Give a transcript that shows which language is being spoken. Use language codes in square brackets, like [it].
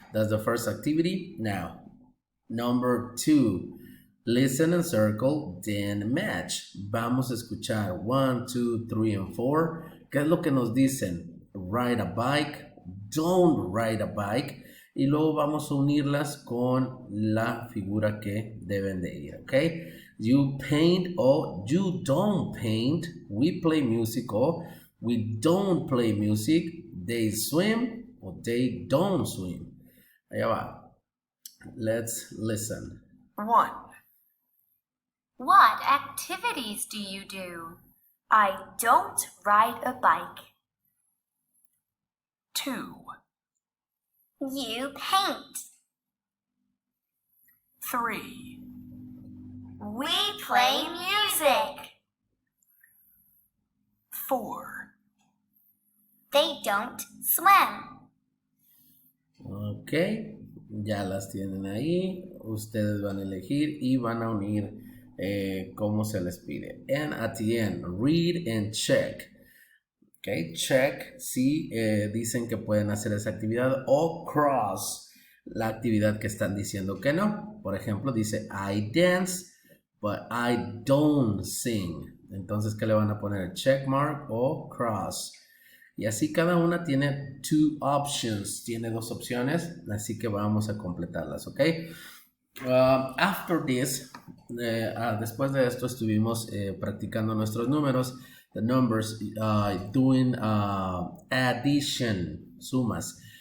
[en] That's the first activity. Now, number 2. Listen and circle, then match. [es] Vamos a escuchar [en] 1, 2, 3, and 4. [es] ¿Qué es lo que nos dicen? [en] Ride a bike, don't ride a bike. [es] Y luego vamos a unirlas con la figura que deben de ir, ¿ok? [en] You paint or you don't paint. We play music or we don't play music. They swim or they don't swim. [es] Allá va. [en] Let's listen. 1. What activities do you do? I don't ride a bike. 2. You paint. 3. We play music. 4. They don't swim. [es] Ok, ya las tienen ahí. Ustedes van a elegir y van a unir cómo se les pide. [en] And at the end, read and check. [es] Ok, check si dicen que pueden hacer esa actividad o cross la actividad que están diciendo que no. Por ejemplo, dice [en] I dance, but I don't sing. [es] Entonces, ¿qué le van a poner? Check mark o cross. Y así cada una tiene [en] 2 options, [es] tiene 2 opciones, así que vamos a completarlas, ¿ok? [en] After this, [es] Después de esto estuvimos practicando nuestros números, [en] the numbers, doing addition, [es] sumas.